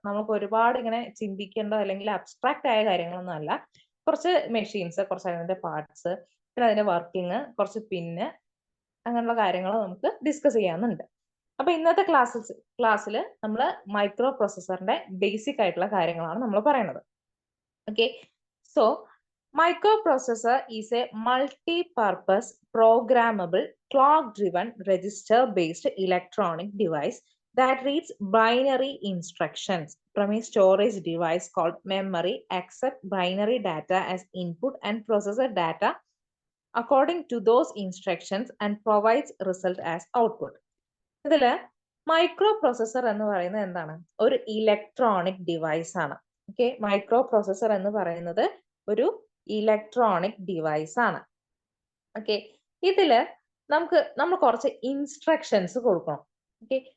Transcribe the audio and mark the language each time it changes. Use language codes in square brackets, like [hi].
[ml] നമുക്ക് ഒരുപാട് ഇങ്ങനെ ചിന്തിക്കേണ്ട അല്ലെങ്കിൽ അബ്സ്ട്രാക്ട് ആയ കാര്യങ്ങളൊന്നും അല്ല. കുറച്ച് മെഷീൻസ്, കുറച്ച് അതിന്റെ പാർട്സ്, പിന്നെ അതിന്റെ വർക്കിംഗ്, കുറച്ച് പിന്ന്, അങ്ങനെയുള്ള കാര്യങ്ങൾ നമുക്ക് ഡിസ്കസ് ചെയ്യാനുണ്ട്. അപ്പൊ ഇന്നത്തെ ക്ലാസ്സിൽ നമ്മൾ മൈക്രോ പ്രോസസറിന്റെ ബേസിക് ആയിട്ടുള്ള കാര്യങ്ങളാണ് നമ്മൾ പറയുന്നത്. Okay. [en] So microprocessor is a multipurpose programmable clock driven register based electronic device that reads binary instructions from a storage device called memory, accept binary data as input and processor data according to those instructions and provides result as output. [ml] ഇതില് micro processor എന്ന് പറയുന്നത് എന്താണ്? ഒരു electronic device ആണ്. Okay. Micro processor എന്ന് പറയുന്നത് ഒരു electronic device ആണ്. ഓക്കെ. ഇതില് നമ്മൾ കുറച്ച് ഇൻസ്ട്രക്ഷൻസ് കൊടുക്കണം. ഓക്കെ.